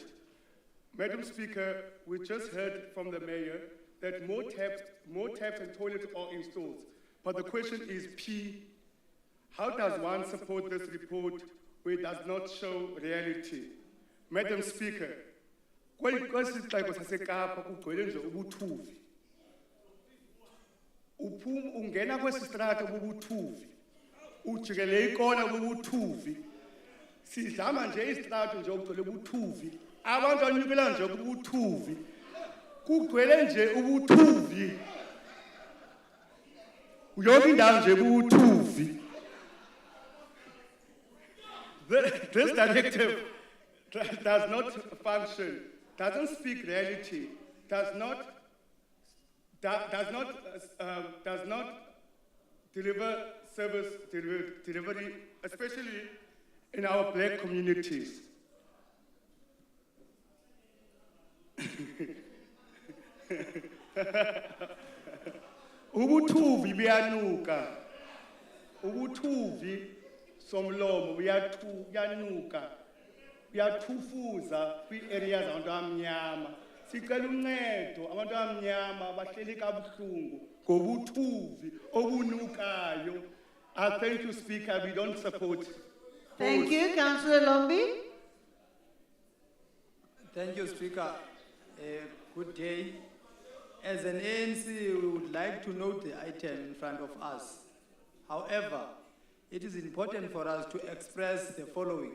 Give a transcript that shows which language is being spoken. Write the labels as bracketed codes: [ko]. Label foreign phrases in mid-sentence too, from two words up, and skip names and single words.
[en] Madam Speaker, we just heard from the Mayor that more taps and toilets are installed. But the question is P, how does one support this report where it does not show reality? Madam Speaker, [xh] kwesixeko saseKapa kugcwele nje ubuthuvi. Ungena kwesi strato bubuthuvi. Ujikele ikona bubuthuvi. Sidlama nje istrato nje ugcwele ubuthuvi. Abantu anyukela nje kubuthuvi. Kugcwele nje ubuthuvi. Yonke indawo nje kubuthuvi. [en] This directive does not function, doesn't speak reality, does not deliver service delivery, especially in our black communities. [xh] Ubuthuvi buyanuka. Ubuthuvi somlomo buyanuka. Buyathufuza kwi-areas zabantu abamnyama. Sicela uncedo abantu abamnyama bahleli kabuhlungu ngobuthuvi obunukayo. [en] Thank you, Speaker. We don't support. Thank you, Councillor Lombi. Thank you, Speaker. Good day. As an ANC, we would like to note the item in front of us. However, it is important for us to express the following.